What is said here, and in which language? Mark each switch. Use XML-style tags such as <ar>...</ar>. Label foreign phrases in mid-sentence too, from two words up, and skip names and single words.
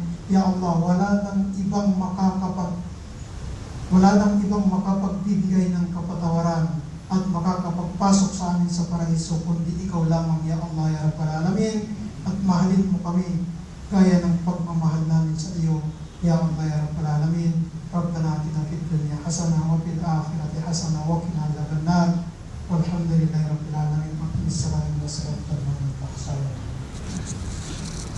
<ar>يا الله,</ar> <tl>wala nang ibang makapagbibigay ng kapatawaran at makakapagpasok sa amin sa paraiso kundi ikaw lamang,</tl> <ar>يا الله، يا رب العالمين.</ar> <tl>At mahalin mo kami gaya ng pagmamahal namin sa iyo,</tl> <ar>يا الله، يا رب العالمين. ربنا آتنا في الدنيا حسنة وفي الآخرة حسنة وقنا عذاب النار. والحمد لله رب العالمين. السلام عليكم ورحمة الله وبركاته.</ar>